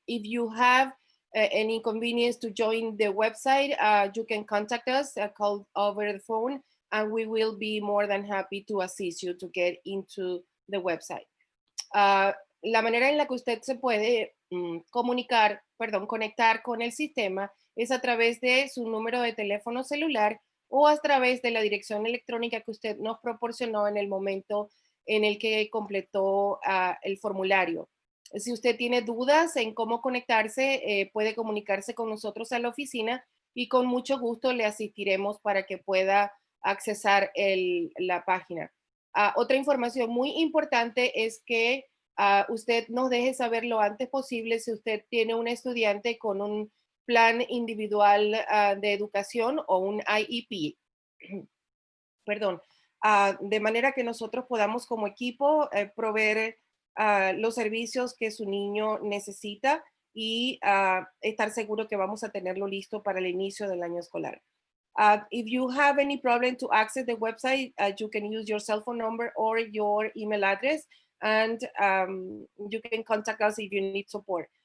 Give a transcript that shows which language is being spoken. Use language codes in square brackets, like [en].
[en] If you have any inconvenience to join the website, you can contact us, call over the phone, and we will be more than happy to assist you to get into the website. [es] la manera en la que usted se puede conectar con el sistema es a través de su número de teléfono celular o a través de la dirección electrónica que usted nos proporcionó en el momento en el que completó el formulario. Si usted tiene dudas en cómo conectarse, puede comunicarse con nosotros a la oficina y con mucho gusto le asistiremos para que pueda accesar la página. Otra información muy importante es que usted nos deje saber lo antes posible si usted tiene un estudiante con un plan individual de educación o un IEP. Perdón. De manera que nosotros podamos como equipo proveer los servicios que su niño necesita y estar seguro que vamos a tenerlo listo para el inicio del año escolar. [en] If you have any problem to access the website, you can use your cell phone number or your email address, and you can contact us if you need support.